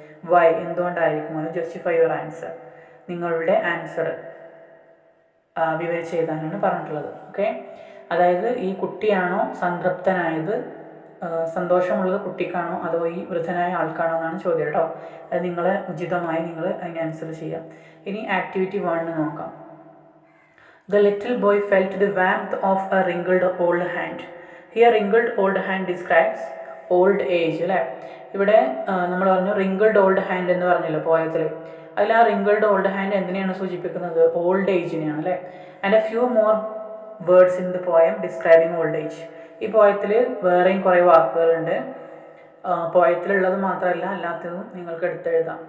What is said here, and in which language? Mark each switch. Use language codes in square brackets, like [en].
[ml] Y, എന്തുകൊണ്ടായിരിക്കും അത്? [en] justify your answer, [ml] നിങ്ങളുടെ ആൻസർ വിവരിച്ച് എഴുതാനാണ് പറഞ്ഞിട്ടുള്ളത്. ഓക്കെ, അതായത് ഈ കുട്ടിയാണോ സംതൃപ്തനായത്, സന്തോഷമുള്ളത് കുട്ടിക്കാണോ അതോ ഈ വൃദ്ധനായ ആൾക്കാണോ എന്നാണ് ചോദ്യം കേട്ടോ. അത് നിങ്ങൾ ഉചിതമായി നിങ്ങൾ അതിന് ആൻസർ ചെയ്യാം. ഇനി ആക്ടിവിറ്റി 1 നോക്കാം. [en] The little boy felt the warmth of a wrinkled old hand. Here wrinkled old hand describes old age [ml] അല്ലേ. ഇവിടെ നമ്മൾ പറഞ്ഞു [en] wrinkled old hand [ml] എന്ന് പറഞ്ഞല്ലോ പോയത്തിൽ. അതിൽ ആ [en] wrinkled old hand [ml] എന്തിനെയാണ് സൂചിപ്പിക്കുന്നത്? ഓൾഡ് ഏജിനെയാണ് അല്ലേ. [en] And a few more words in the poem describing old age. [ml] ഈ പോയത്തിൽ വേറെയും കുറേ വാക്കുകളുണ്ട്. പോയത്തിലുള്ളത് മാത്രമല്ല അല്ലാത്തതും നിങ്ങൾക്ക് എടുത്തെഴുതാം.